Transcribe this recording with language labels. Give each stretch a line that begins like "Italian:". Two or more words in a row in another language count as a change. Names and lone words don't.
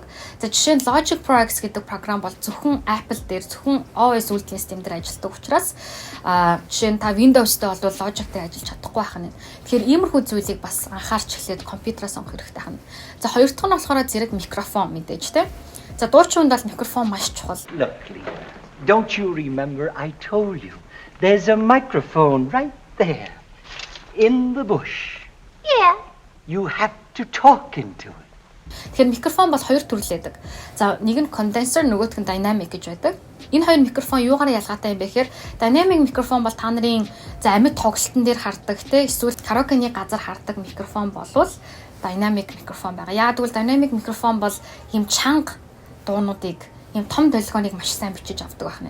Mongolian: За жишээ нь Logic Pro X гэдэг програм бол зөвхөн Apple дээр зөвхөн OS үйлдвэрлэлийн систем дээр ажилладаг учраас жишээ нь та Windows-тэй бол Logic дээр ажиллаж чадахгүй байх нь. Тэгэхээр иймэрхүү зүйлийг бас анхаарч эхлээд компьютераа сонгох хэрэгтэй байна. За хоёр дахь нь болохоор зэрэг микрофон мэдээж тэ. За дуурчин хүнд бол микрофон маш чухал.
English: Look, Leo, don't you remember I told you there's a microphone right there in the bush. Yeah. You have to talk into it.
Mongolian: Тэгэхээр микрофон бол хоёр төрлөөдөг. За нэг нь конденсер, нөгөөх нь динамик гэж байдаг. Энэ хоёр микрофон юугаар ялгаатай юм бэ гэхээр динамик микрофон бол та нарын за амьд тоглолтын дээр хардаг те эсвэл караокены газар хардаг микрофон болвол динамик микрофон байгаа. Яг тэгвэл динамик микрофон бол ийм чанга дуунуудыг ийм том долгионыг маш сайн бичиж авдаг байна.